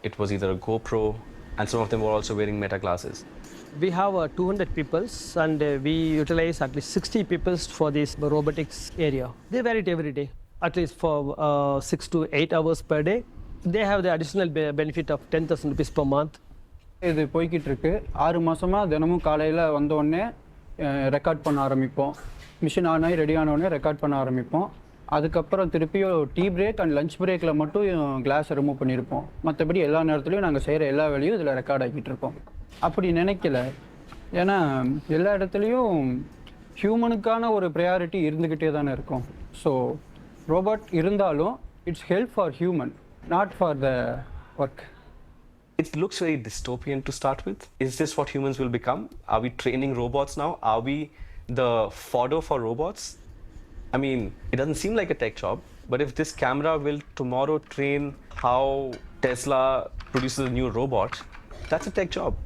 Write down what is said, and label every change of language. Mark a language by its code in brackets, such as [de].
[en] It was either a GoPro, and some of them were also wearing meta glasses. We have 200 people and we utilize at least 60 people for this robotics area. They wear it every day, at least for 6 to 8 hours per day. They have the additional benefit of 10,000 rupees per month. [ta] இது போய்கிட்டு இருக்கு 6 மாசமா தினமும் காலையில வந்த உடனே record பண்ண ஆரம்பிப்போம். மிஷின் ஆன் ஆகி ரெடி ஆன உடனே ரெக்கார்ட் பண்ண ஆரம்பிப்போம். அதுக்கப்புறம் திருப்பியும் டீ பிரேக் அண்ட் லஞ்ச் பிரேக்கில் மட்டும் கிளாஸை ரிமூவ் பண்ணியிருப்போம். மற்றபடி எல்லா நேரத்துலையும் நாங்கள் செய்கிற எல்லா வேலையும் இதில் ரெக்கார்ட் ஆகிட்டு இருக்கோம். அப்படி நினைக்கல, ஏன்னா எல்லா இடத்துலையும் ஹியூமனுக்கான ஒரு ப்ரையாரிட்டி இருந்துக்கிட்டே தானே இருக்கும். [en] So robot இருந்தாலும் it's help for human, not for the work. It looks very dystopian to start with. Is this what humans will become? Are we training robots now? Are we the fodder for robots, I mean, it doesn't seem like a tech job, but if this camera will tomorrow train how Tesla produces a new robot, that's a tech job.